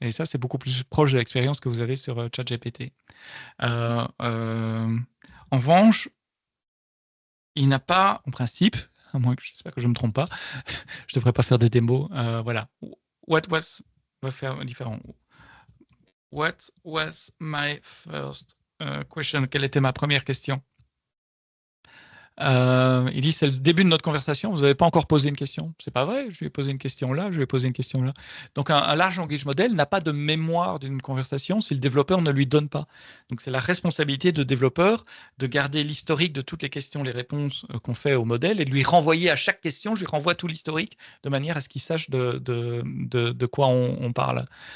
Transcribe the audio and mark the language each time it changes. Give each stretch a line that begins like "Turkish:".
French: Et ça, c'est beaucoup plus proche de l'expérience que vous avez sur ChatGPT. En revanche, il n'a pas, en principe, à moins que j'espère que je ne me trompe pas, je ne devrais pas faire des démos. Voilà.
English: What was,
French: on va faire différent.
English: What was my first question?
French: Quelle était ma première question? Il dit, c'est le début de notre conversation, vous n'avez pas encore posé une question. C'est pas vrai, je lui ai posé une question là, je lui ai posé une question là. Donc un large language model n'a pas de mémoire d'une conversation si le développeur ne lui donne pas. Donc c'est la responsabilité de développeur de garder l'historique de toutes les questions, les réponses qu'on fait au modèle et de lui renvoyer à chaque question, je lui renvoie tout l'historique de manière à ce qu'il sache de quoi on parle.